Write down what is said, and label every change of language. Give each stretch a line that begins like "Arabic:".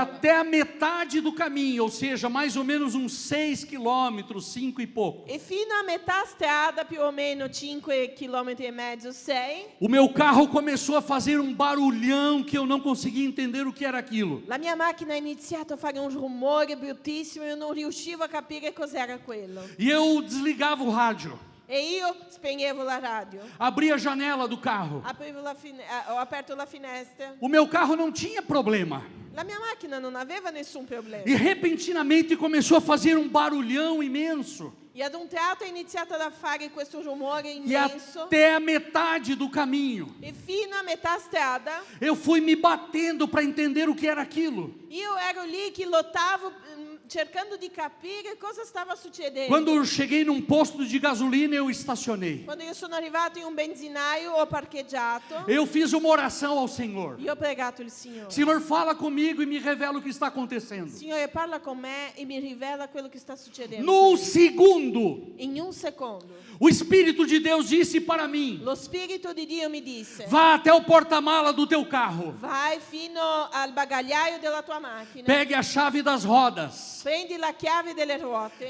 Portuguese: até a metade do caminho, ou seja, mais ou menos uns 6 quilômetros, 5 e pouco.
Italian: E fino a metà strada, più o meno 5 chilometri e mezzo, 6,
Portuguese: O meu carro começou a fazer um barulhão que eu não conseguia entender o que era aquilo.
Italian: la mia macchina ha iniziato a fare un rumore bruttissimo e io non riuscivo a capire cos'era quello.
Portuguese: E eu desligava o rádio,
Italian: E io spegnevo la radio,
Portuguese: abria a janela do carro.
Italian: ho aperto la finestra.
Portuguese: O meu carro não tinha problema.
Italian: La mia macchina non aveva nessun problema.
Portuguese: E repentinamente começou a fazer um barulhão imenso.
Italian: E ad un tratto ha iniziato a fare questo rumore
Portuguese: E
Italian: immenso.
Portuguese: até a metade do caminho,
Italian: E fino a metà strada
Portuguese: eu fui me batendo para entender o que era aquilo.
Italian: io ero lì che lottavo cercando di capire cosa stava succedendo.
Portuguese: Quando eu cheguei num posto de gasolina, eu estacionei.
Italian: Quando io sono arrivato in un benzinaio, ho parcheggiato.
Portuguese: Eu fiz uma oração ao Senhor.
Italian: Io ho pregato il Signore.
Portuguese: Senhor, fala comigo e me revela o que está acontecendo.
Italian: Signore, parla con me e mi rivela quello che sta succedendo.
Portuguese: Num segundo,
Italian: In un secondo,
Portuguese: o Espírito de Deus disse para mim:
Italian: lo Spirito di Dio mi disse:
Portuguese: vá até o porta-mala do teu carro,
Italian: vai fino al bagagliaio della tua macchina,
Portuguese: pegue a chave das rodas
Italian: prendi la chiave delle ruote